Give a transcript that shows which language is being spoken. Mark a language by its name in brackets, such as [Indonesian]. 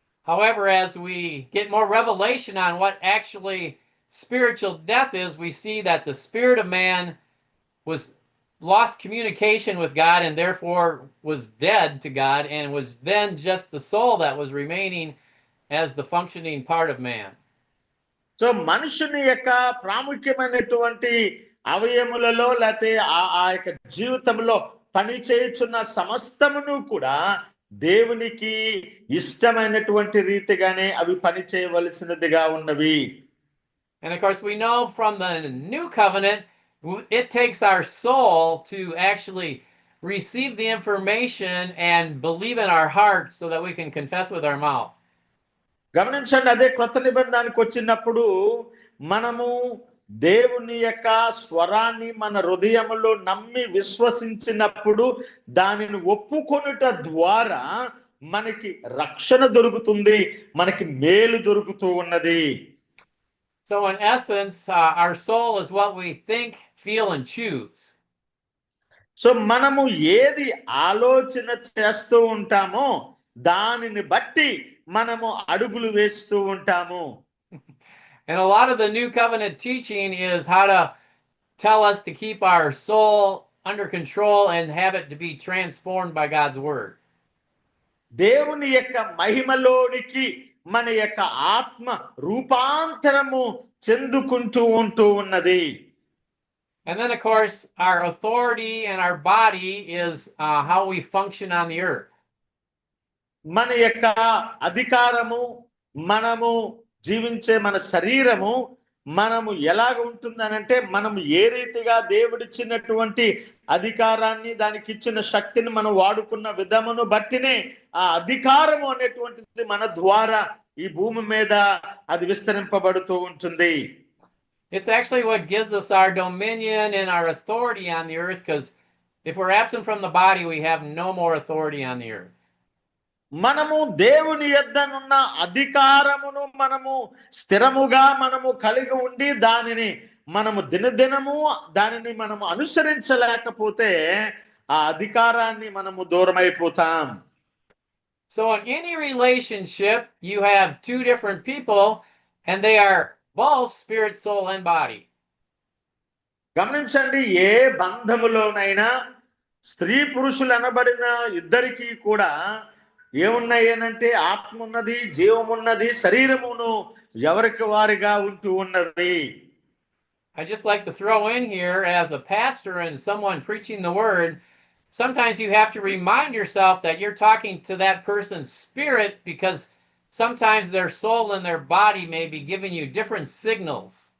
[English] However, as we get more revelation on what actually spiritual death is, we see that the spirit of man was lost communication with God and therefore was dead to God, and was then just the soul that was remaining as the functioning part of man. [Telugu] So మనుషుని యొక్క ప్రాముఖ్యమైనటువంటి అవయములలో లేకపోతే ఆ యొక్క జీవితంలో పని చేయుచున్న సమస్తమును కూడా దేవునికి ఇష్టమైనటువంటి రీతిగానే అవి పని చేయవలసినదిగా ఉన్నవి. [English] And of course, we know from the new covenant, it takes our soul to actually receive the information and believe in our heart so that we can confess with our mouth. [Telugu] గమనించండి, అదే క్రొత్త నిబంధనకు వచ్చినప్పుడు మనము దేవుని యొక్క స్వరాన్ని మన హృదయములో నమ్మి విశ్వసించినప్పుడు దానిని ఒప్పుకొనుట ద్వారా మనకి రక్షణ దొరుకుతుంది, మనకి మేలు దొరుకుతూ ఉన్నది. [English] So in essence, our soul is what we think, feel, and choose. [Telugu] So మనము ఏది ఆలోచన చేస్తూ ఉంటామో దానిని బట్టి మనము అడుగులు వేస్తూ ఉంటాము. [English] And a lot of the new covenant teaching is how to tell us to keep our soul under control and have it to be transformed by God's word. [Telugu] దేవుని యొక్క మహిమలోనికి మన యొక్క ఆత్మ రూపాంతరము చెందుకుంటూ ఉంటూ ఉన్నది. [English] And then of course our authority and our body is how we function on the earth. [Telugu] మన యొక్క అధికారము, మనము జీవించే మన శరీరము మనము ఎలాగ ఉంటుందనంటే మనము ఏ రీతిగా దేవుడిచ్చినటువంటి అధికారాన్ని, దానికి ఇచ్చిన శక్తిని మనం వాడుకున్న విధమును బట్టినే ఆ అధికారము అనేటువంటిది మన ద్వారా ఈ భూమి మీద అది విస్తరింపబడుతూ ఉంటుంది. [English] It's actually what gives us our dominion and our authority on the earth, because if we're absent from the body, we have no more authority on the earth. [Telugu] మనము దేవుని యొద్దనున్న అధికారమును మనము స్థిరముగా మనము కలిగి ఉండి దానిని మనము దినదినము దానిని మనము అనుసరించలేకపోతే ఆ అధికారాన్ని మనము దూరమైపోతాం. [English] So in any relationship, you have two different people, and they are both spirit, soul, and body. [Telugu] గమనించండి, ఏ బంధములోనైనా స్త్రీ పురుషులు అనబడిన ఇద్దరికి కూడా ఏమున్నాయి అనంటే ఆత్మ ఉన్నది, జీవం ఉన్నది, శరీరమును ఎవరికి వారిగా ఉంటూ ఉన్నది. [English] I just like to throw in here, as a pastor and someone preaching the word, sometimes you have to remind yourself that you're talking to that person's spirit, because sometimes their soul and their body may be giving you different signals.